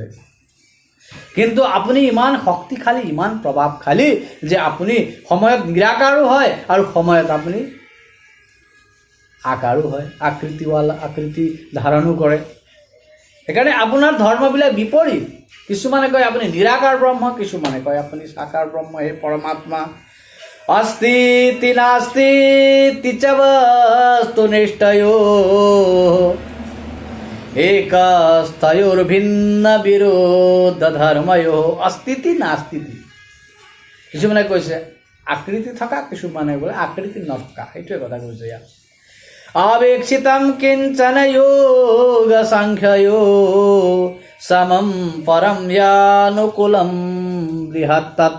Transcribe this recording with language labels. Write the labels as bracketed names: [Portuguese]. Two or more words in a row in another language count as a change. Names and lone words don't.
[Assamese] কিন্তু আপুনি ইমান শক্তিশালী, ইমান প্ৰভাৱশালী যে আপুনি সময়ত নিৰাকাৰো হয় আৰু সময়ত আপুনি আকাৰো হয়, আকৃতি ধাৰণো কৰে। সেইকাৰণে আপোনাৰ ধৰ্মবিলাক বিপৰীত। কিছুমানে কয় আপুনি নিৰাকাৰ ব্ৰহ্ম, কিছুমানে কয় আপুনি সাকাৰ ব্ৰহ্ম। হে পৰমাত্মা, [Sanskrit] अस्ति नास्ति च वस्तु निष्ठयो एकस्तयोर्भिन्न विरोध धर्मयो अस्तिति नास्तिति। [Assamese] কিছুমানে কৈছে আকৃতি থকা, কিছুমানে বোলে আকৃতি নথকা। সেইটোৱে কথা কৈছে ইয়াত। [Sanskrit] আবেক্ষিতম কিঞ্চন যোগ সাংখ্যয়ো সমম পৰম য়ানুকুলম বৃহত্তত।